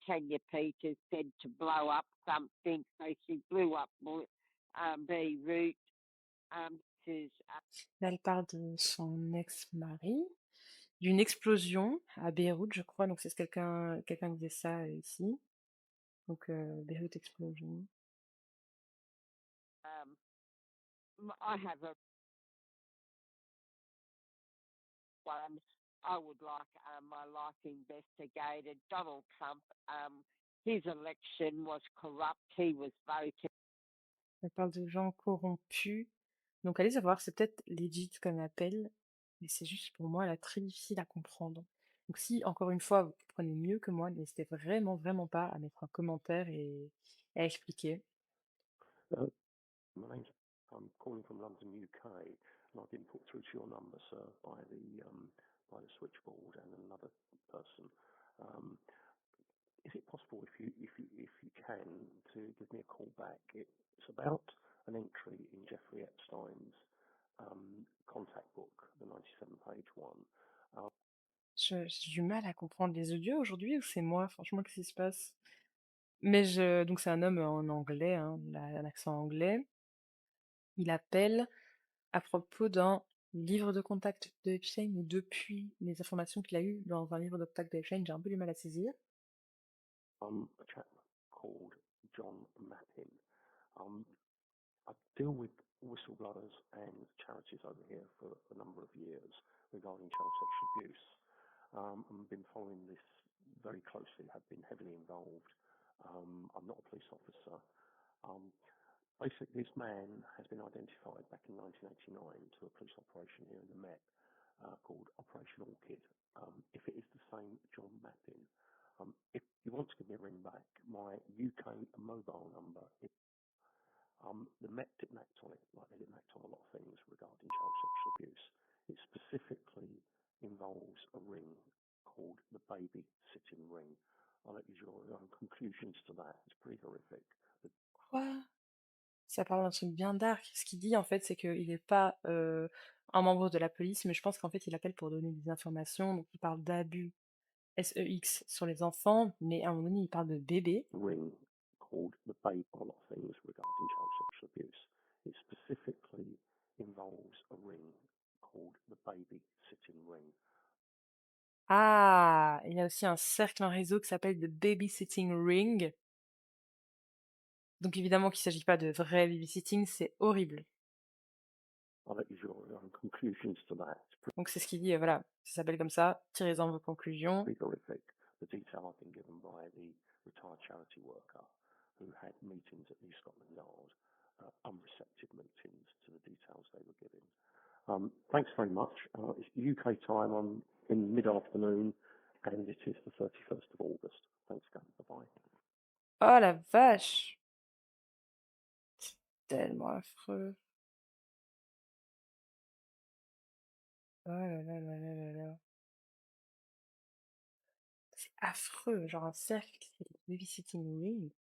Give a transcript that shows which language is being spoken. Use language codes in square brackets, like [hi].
[en] Tanya Peters said to blow up something, so she blew up Beirut. [fr] Là, elle parle de son ex-mari, d'une explosion à Beyrouth, je crois. Donc c'est quelqu'un disait ça ici. Donc Beyrouth explosion. [en] I have a one. I would like my life investigated. Donald Trump, his election was corrupt. He was voted. [fr] Elle parle de gens corrompus. Donc allez savoir, c'est peut-être legit comme appel, mais c'est juste pour moi là très difficile à comprendre. Donc si, encore une fois, vous comprenez mieux que moi, n'hésitez vraiment, vraiment pas à mettre un commentaire et à expliquer. [en] My name's I'm calling from London, UK, and I've been put through to your number, sir, by the switchboard and another person. Is it possible, if you can, to give me a call back? It's about an entry in Jeffrey Epstein's contact book, the 97-page one. [fr] J'ai du mal à comprendre les audios aujourd'hui ou c'est moi? Franchement, qu'est-ce qui se passe? Mais donc c'est un homme en anglais, hein, il a un accent anglais. Il appelle à propos d'un livre de contact de Epstein ou depuis les informations qu'il a eues dans un livre de contact de Epstein, j'ai un peu du mal à saisir. [en] A chap called John Mappin. I deal with whistleblowers and charities over here for a number of years regarding child sexual abuse. I've been following this very closely, have been heavily involved. I'm not a police officer. Basically, this man has been identified back in 1989 to a police operation here in the Met called Operation Orchid. If it is the same John Mappin, if you want to give me a ring back, my UK mobile number is the Met didn't act on it like they didn't act on a lot of things regarding child sexual abuse. It specifically involves a ring called the baby sitting ring. I'll let you draw your own conclusions to that. It's pretty horrific. The- [fr] Quoi? Ça parle d'un truc bien dark. Ce qu'il dit, en fait, c'est qu'il est pas un membre de la police, mais je pense qu'en fait, il appelle pour donner des informations. Donc, il parle d'abus SEX sur les enfants, mais à un moment donné, il parle de bébés. [en] ring called the Babe, a lot of things regarding child sexual abuse. It specifically involves a ring called the baby sitting ring. [fr] Ah, il y a aussi un cercle, un réseau qui s'appelle The Babysitting Ring. Donc évidemment qu'il ne s'agit pas de vrai babysitting, c'est horrible. [en] I'll let you draw your own conclusions to that. It's [fr] Donc c'est ce qu'il dit, voilà, ça s'appelle comme ça, tirez-en vos conclusions. [en] pretty horrific. The detail I've been given by the retired charity worker who had meetings at New Scotland Yard, unreceptive meetings to the details they were giving. Thanks very much. It's UK time in mid-afternoon, and it is the 31st of August. Thanks again. Bye-bye. [fr] Oh la vache! C'est tellement affreux. Oh là là là là là là. C'est affreux, genre un cercle qui s'appelle Babysitting Ring.